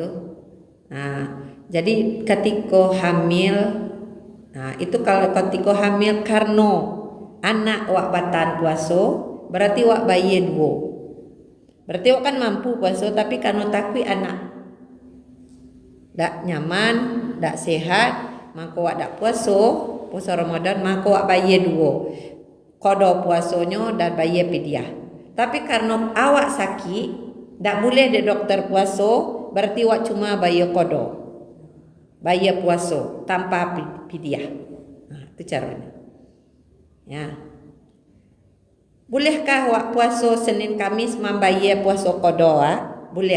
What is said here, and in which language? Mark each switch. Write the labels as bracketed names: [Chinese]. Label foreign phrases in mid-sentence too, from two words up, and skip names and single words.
[Malay] Nah, jadi ketika hamil, nah itu kalau ketika hamil karena anak wak batan puasa, berarti wak bayi dua. Berarti wak kan mampu puasa, tapi karena takwi anak dak nyaman, dak sehat, maka wak dak puasa Ramadan, maka wak bayi dua. Kodo puasanya dan bayi pidyah. Tapi karena awak sakit, dak boleh de dokter puasa, berarti wak cuma bayi kodo. Bayi puasa tanpa pidyah. Nah, itu caranya. Ya. Bolehkah wak puasa Senin Kamis membayar puasa kodo? Boleh.